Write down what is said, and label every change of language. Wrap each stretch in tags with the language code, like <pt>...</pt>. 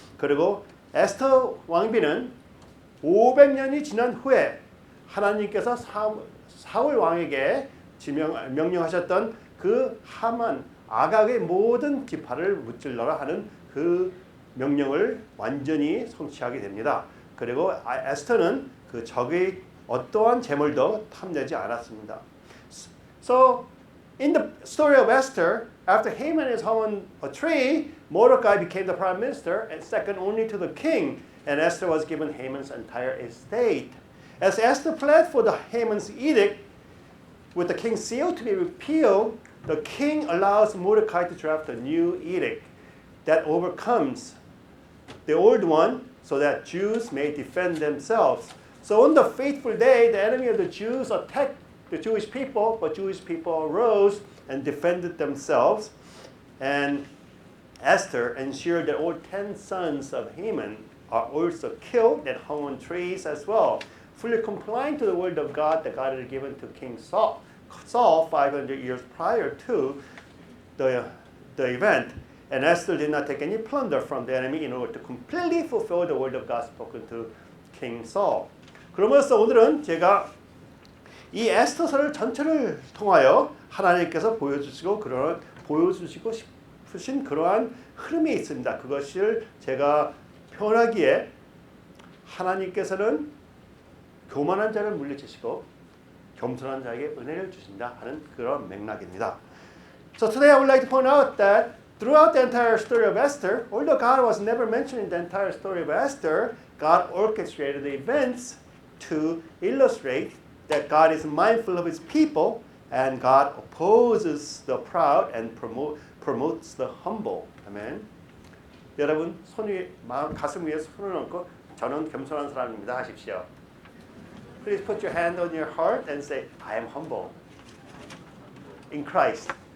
<ko>그리고 에스터 왕비는 500년이 지난 후에 하나님께서 사울 왕에게 명령하셨던 그 하만 아각의 모든 지파를 무찔러라 하는 그 명령을 완전히 성취하게 됩니다. 그리고 에스터는 그 적의 어떠한 재물도 탐내지 않았습니다.</ko> <en>So in the story of Esther, after Haman is hung on a tree, Mordecai became the prime minister and second only to the king, and Esther was given Haman's entire estate. As Esther pled for the Haman's edict with the king's seal to be repealed, the king allows Mordecai to draft a new edict that overcomes the old one so that Jews may defend themselves. So on the fateful day, the enemy of the Jews attacked the Jewish people, but Jewish people arose and defended themselves. And Esther ensured that all 10 sons of Haman are also killed and hung on trees as well, fully complying to the word of God that God had given to King Saul 500 years prior to the event. And Esther did not take any plunder from the enemy in order to completely fulfill the word of God spoken to King Saul.</en> <ko>그러면서 오늘은 제가 이 에스더서를 전체를 통하여 하나님께서 보여주시고 싶으신 그러한 흐름이 있습니다. 그것을 제가 표현하기에 하나님께서는 교만한 자를 물리치시고 겸손한 자에게 은혜를 주신다 하는 그런 맥락입니다.</ko> <en>So today I would like to point out that throughout the entire story of Esther, although God was never mentioned in the entire story of Esther, God orchestrated the events to illustrate that God is mindful of His people and God opposes the proud and promotes the humble.</en> <ko>아멘. 여러분 가슴 위에 손을 얹고 저는 겸손한 사람입니다 하십시오.</ko> <en>Please put your hand on your heart and say, I am humble in Christ.</en>